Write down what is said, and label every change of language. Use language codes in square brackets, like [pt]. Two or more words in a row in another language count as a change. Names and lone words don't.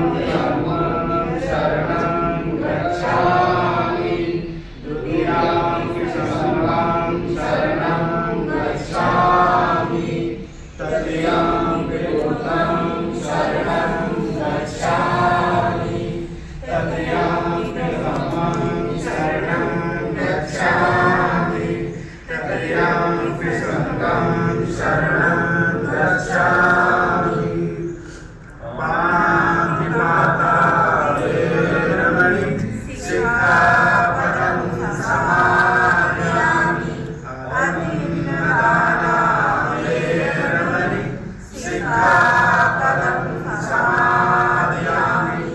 [pi] धम्मं शरणं गच्छामि, तृतीयं संघं शरणं गच्छामि, तृतीयं बुद्धं शरणं गच्छामि, तृतीयं धम्मं शरणं गच्छामि, तृतीयं संघं शरणं गच्छामि। पाणिपाता वेरमणि सिक्खापदं समादयामि। अभिन्नदाना वेरमणि सिक्खापदं समादयामि।